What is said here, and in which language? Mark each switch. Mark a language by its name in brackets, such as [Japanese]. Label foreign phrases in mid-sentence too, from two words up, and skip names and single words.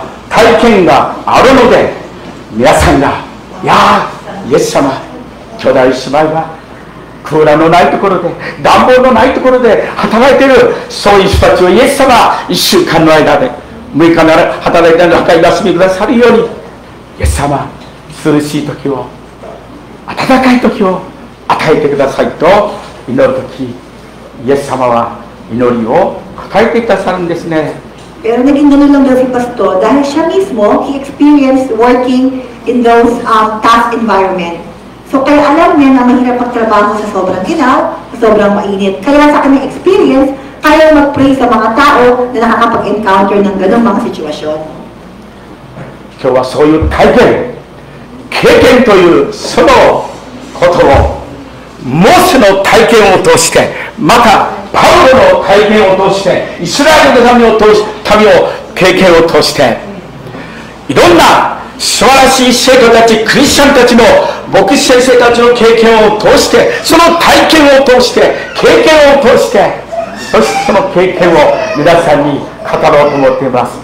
[Japanese] あるので、皆さんがいやイエス様、兄弟姉妹はクーラーのないところで暖房のないところで働いている、そういう人たちをイエス様1週間の間で6日なら働いている中に休みくださるように、イエス様涼しい時を暖かい時を与えてくださいと祈る時、イエス様は祈りを答えてくださるんですね。 [Filipino] Pero naging ganun lang daw si Pastor dahil siya mismo, [English] he experienced working in those tough environment. [Filipino] So kaya alam niya na mahirap magtrabaho sa sobrang ginaw, sa sobrang mainit. Kaya sa kanyang experience, kaya mag-pray sa mga tao na nakakapag-encounter ng ganung mga sitwasyon. [Japanese] 今日はそういう体験、経験というそのことをモーセの体験を通して、またパウロの体験を通して、イスラエルの民を経験を通して、いろんな素晴らしい生徒たち、クリスチャンたちの牧師先生たちの経験を通して、その体験を通して、経験を通して、そしてその経験を皆さんに語ろうと思っています。